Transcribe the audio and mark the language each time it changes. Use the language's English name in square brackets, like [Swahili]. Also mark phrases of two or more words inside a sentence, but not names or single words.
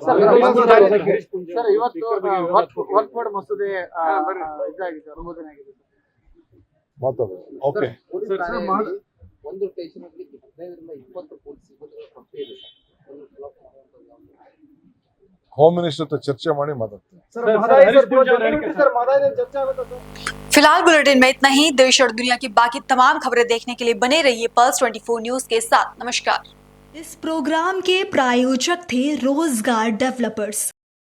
[Kannada] ಮಾತಾಡೋದು ಓಕೆ. ಒಂದು ಸ್ಟೇಷನ್ ಅಲ್ಲಿ 15ರಿಂದ 20 ಪೊಲೀಸ್ ಸಿಬ್ಬಂದಿಗಳ ಕೊರತೆ ಇದೆ ಸರ್. [English] home minister [Kannada] ಹತ್ರ ಚರ್ಚೆ ಮಾಡಿ ಮಾತಾಡ್ತೀನಿ. [Hindi] फिलहाल बुलेटिन में इतना ही। देश और दुनिया की बाकी तमाम खबरें देखने के लिए बने रहिए पल्स 24 न्यूज के साथ। नमस्कार। इस प्रोग्राम के प्रायोजक थे रोजगार डेवलपर्स।